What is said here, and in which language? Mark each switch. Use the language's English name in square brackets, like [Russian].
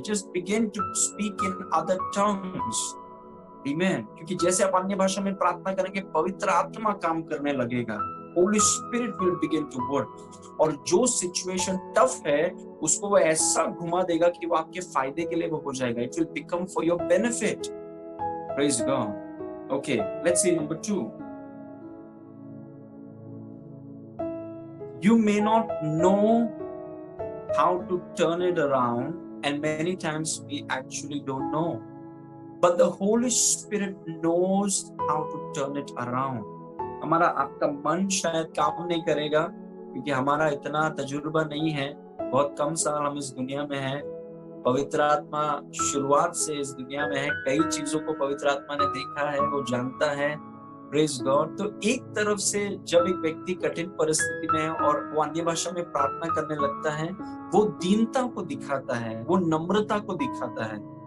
[English] Just begin to speak in other tongues. आमीन। [Hindi] क्योंकि जैसे आप अन्य भाषा में प्रार्थना करेंगे, पवित्र आत्मा काम करने लगेगा। [English] Holy Spirit will begin to work, [Hindi] और जो सिचुएशन टफ है उसको वो ऐसा घुमा देगा कि वो आपके फायदे के लिए वो हो जाएगा। [English] It will become for your benefit. Praise God. Okay, let's see number 2. You may not know how to turn it around, and many times we actually don't know. But the Holy Spirit knows how to turn it around. [Hindi] हमारा आपका मन शायद काम नहीं करेगा क्योंकि हमारा इतना तजुर्बा नहीं है, बहुत कम साल हम इस दुनिया में हैं। पवित्र आत्मा शुरुआत से इस दुनिया में है, कई चीजों को पवित्र आत्मा ने देखा है, वो जानता है। Praise God. तो एक तरफ से जब एक व्यक्ति कठिन परिस्थिति में है और वो अन्य भाषा में प्रार्थना करने लगता है, वो दीनता को दिखाता है, वो नम्रता को दिखाता है।